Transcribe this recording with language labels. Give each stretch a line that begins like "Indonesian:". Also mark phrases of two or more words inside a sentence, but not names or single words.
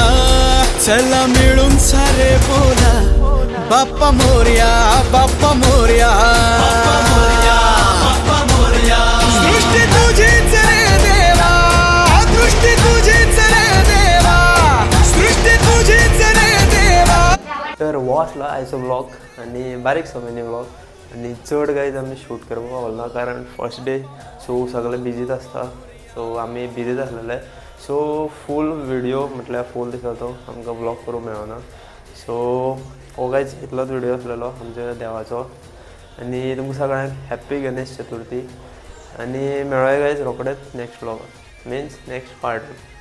Marathi: चला मिळून सारे बोला बाप्पा मोरया, बाप्पा मोरया, बाप्पा मोरया, बाप्पा मोरया। सृष्टी तुझीच रे देवा, दृष्टी तुझीच रे देवा, सृष्टी तुझीच रे देवा।
Konkani: तर हो आसलो आयचो ब्लॉग आनी बारीक सो
English: mini blog
Konkani: आनी चड गायज आमी शूट करपाक पावलो कारण
English: first day
Konkani: सो सगळे बिजीच आसता, सो आमी बिजीच आसलेले। सो
English: full video
Konkani: म्हटल्यार फूल दिसाचो आमकां ब्लॉग करूंक मेळना। सो हो गायज इतलोच व्हिडिओ आसलेलो आमच्या देवाचो आनी तुमकां सगळ्यांक हॅप्पी गणेश चतुर्थी आनी मेळोया गायज रोखडेच नेक्स्ट ब्लॉगान,
English: means next part.